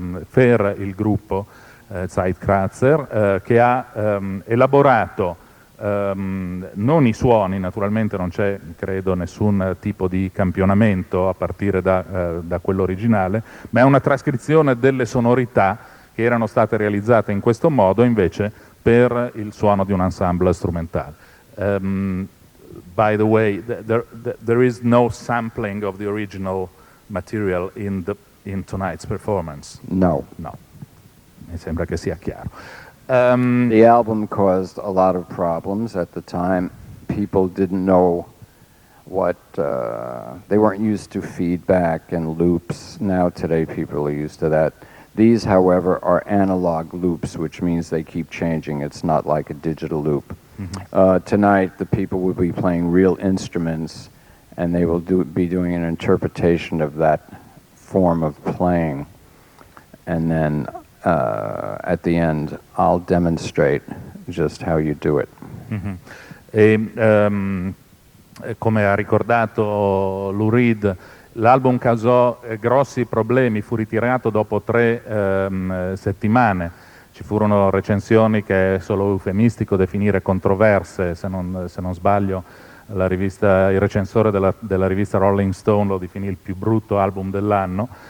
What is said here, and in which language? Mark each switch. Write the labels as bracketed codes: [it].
[it] per il gruppo Zeitkratzer che ha elaborato non i suoni, naturalmente non c'è credo nessun tipo di campionamento a partire da quello originale, ma è una trascrizione delle sonorità che erano state realizzate in questo modo invece per il suono di un ensemble strumentale. [en] By the way, there is no sampling of the original material in tonight's performance. No. [it] No, mi sembra che sia chiaro. [en] The album caused a lot of problems at the time. People didn't know what, they weren't used to feedback and loops. Now today people are used to that. These, however, are analog loops, which means they keep changing. It's not like a digital loop. Tonight the people will be playing real instruments and they will be doing an interpretation of that form of playing. And then at the end, I'll demonstrate just how you do it. [it] Come ha ricordato Lou Reed, l'album causò grossi problemi, fu ritirato dopo 3 settimane. Ci furono recensioni che è solo eufemistico definire controverse, se non sbaglio il recensore della rivista Rolling Stone lo definì il più brutto album dell'anno.